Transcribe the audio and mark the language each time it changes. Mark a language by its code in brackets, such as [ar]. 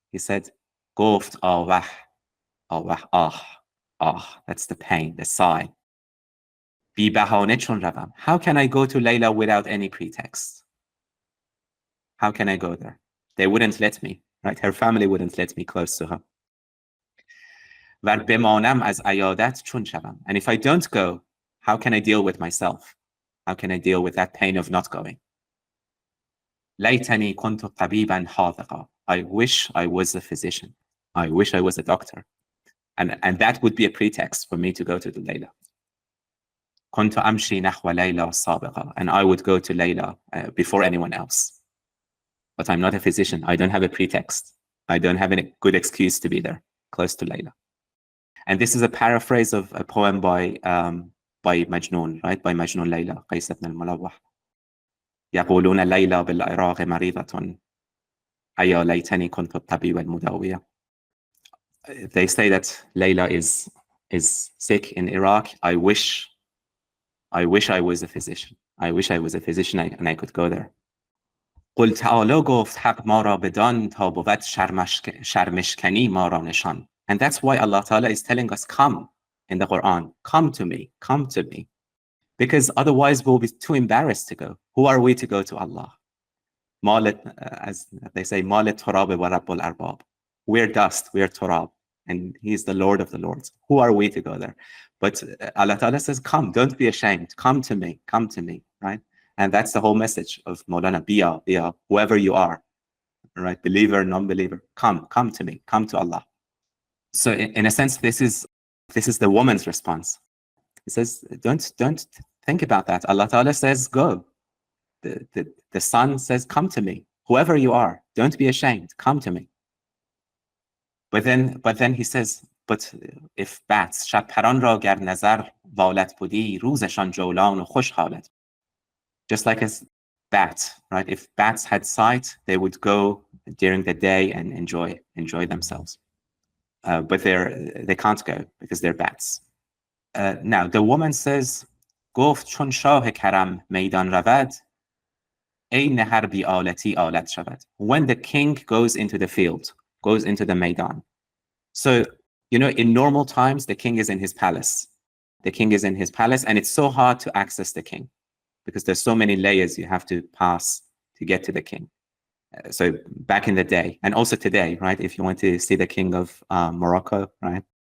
[en] He said, [fa] گفت آوه, [en] that's the pain, the sigh. [fa] بی بهانه چون روم. [en] How can I go to Layla without any pretext? How can I go there? They wouldn't let me, right? Her family wouldn't let me close to her. [fa] ور بمانم از عیادت چون شوم. [en] And if I don't go, how can I deal with myself? How can I deal with that pain of not going? [ar] لیتنی کنت طبیبا حاذقا. [en] I wish I was a physician. I wish I was a doctor. And that would be a pretext for me to go to the Layla. [ar] كنت أمشي نحو ليلى سابقا. [en] And I would go to Layla before anyone else. But I'm not a physician. I don't have a pretext. I don't have any good excuse to be there, close to Layla. And this is a paraphrase of a poem by Majnun, right? By Majnun Layla, Qais ibn al-Mulawwah. [ar] يقولون ليلى بالعراق مريضة أيا ليتني كنت الطبيب المداوية. [en] They say that Layla is sick in Iraq. I wish I was a physician. I wish I was a physician and I could go there. [fa] قل تعالی گفت حق ما را بدان تا بود شرمشکنی ما را نشان. [en] And that's why Allah Ta'ala is telling us, come in the Quran. Come to me. Come to me. Because otherwise we'll be too embarrassed to go. Who are we to go to Allah? As they say, [ar] مال التراب ورب الأرباب. [en] We're dust, we're turab. And He's the Lord of the Lords. Who are we to go there? But Allah Ta'ala says, come, don't be ashamed. Come to me, right? And that's the whole message of Mawlana, biya, whoever you are, right? Believer, non-believer, come to me, come to Allah. So in a sense, this is the woman's response. He says, don't think about that. Allah Ta'ala says, go. The son says, come to me, whoever you are, don't be ashamed, come to me. But then he says, but if bats, [fa] شب پران را گر نظر والت بودی روزشان جولان و خوش حالت. [en] Just like as bats, right? If bats had sight, they would go during the day and enjoy themselves. But they can't go because they're bats. Now the woman says, [fa] گفت چون شاه کرم میدان رود عین هر بی آلتی آلت شود. [en] When the king goes into the field, goes into the Maidan. So, in normal times, the king is in his palace. The king is in his palace, and it's so hard to access the king because there's so many layers you have to pass to get to the king. So back in the day, and also today, right? If you want to see the king of Morocco, right?